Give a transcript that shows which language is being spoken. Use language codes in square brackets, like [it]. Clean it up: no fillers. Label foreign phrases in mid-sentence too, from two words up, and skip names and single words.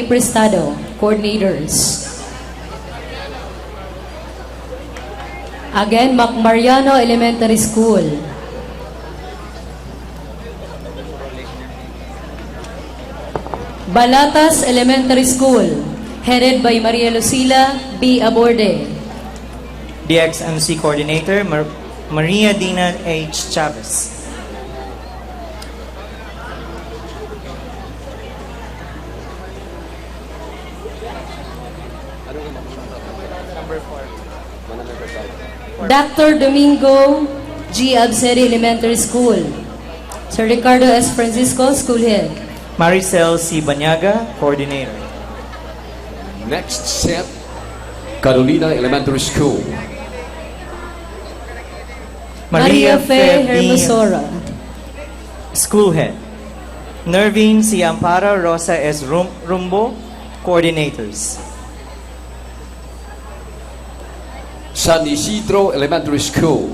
[en] Prestado, coordinators. Again, Mac Mariano Elementary School. Balatas Elementary School, headed by Maria Lucila B. Aborde. DXMC coordinator, Maria Dina H. Chavez. Dr. Domingo G. Abseri Elementary School. Sir Ricardo S. Francisco, school head. Maricel C. Banyaga, coordinator. Next set, Carolina Elementary School. Maria Fe Hermosora. school head. Nervine C. Amparo, Rosa S. Rumbo, coordinators. San Isidro Elementary School.